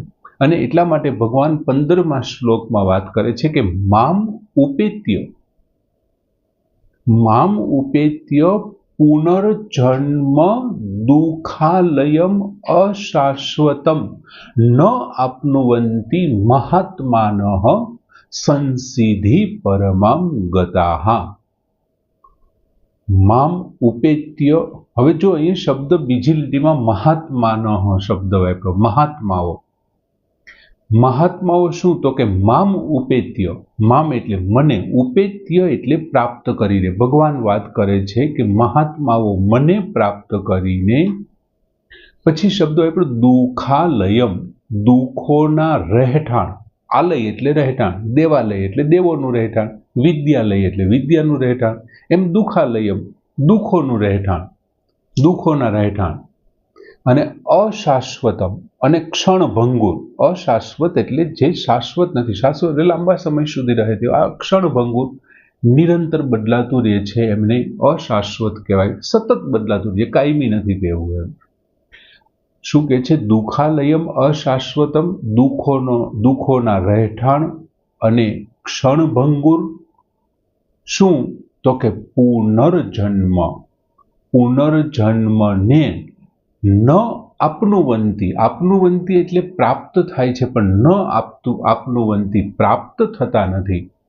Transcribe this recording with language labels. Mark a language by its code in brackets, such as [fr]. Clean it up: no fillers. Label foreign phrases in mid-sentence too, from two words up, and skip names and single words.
[gu] અને એટલા માટે ભગવાન 15મા શ્લોકમાં વાત કરે છે કે [sa] माम उपेत्य पुनर्जन्म दुःखालयम अशाश्वतम न आपनुवंति महात्मानः संसिद्धि परमाम गताः। माम उपेत्य, [gu] હવે જો અહીં શબ્દ બીજી લીટીમાં મહાત્માનઃ શબ્દ વાપર્યો, મહાત્માઓ। મહાત્માઓ શું તો કે [sa] माम उपेत्य, [gu] મામ એટલે મને, ઉપેત્ય એટલે પ્રાપ્ત કરીને। ભગવાન વાત કરે છે કે મહાત્માઓ મને પ્રાપ્ત કરીને। પછી શબ્દ વાપર્યો દુઃખાલયમ, દુખોના રહેઠાણ। આલય એટલે રહેઠાણ, દેવાલય એટલે દેવોનું રહેઠાણ, વિદ્યાલય એટલે વિદ્યાનું રહેઠાણ। એમ દુઃખાલયમ, દુખોનું રહેઠાણ, दुखोना રહેઠાણ। અને અશાશ્વતમ અને ક્ષણભંગુર। અશાશ્વત એટલે જે શાશ્વત નથી, શાશ્વત એટલે લાંબા સમય સુધી રહે તે। આ ક્ષણભંગુર, નિરંતર બદલાતું રહે છે એમને અશાશ્વત કહેવાય। સતત બદલાતું રહે, કાયમી નથી તેવું એમ। શું કહે છે? [sa] दुःखालयम अशाश्वतम, [gu] દુઃખોના રહેઠાણ અને ક્ષણભંગુર। શું તો કે પુનર્જન્મ, પુનર્જન્મને [sa] न आपनुवंती, [gu] આપનુવંતી એટલે પ્રાપ્ત થાય છે પણ [sa] न आपनुवंती, [gu] પ્રાપ્ત થતા નથી।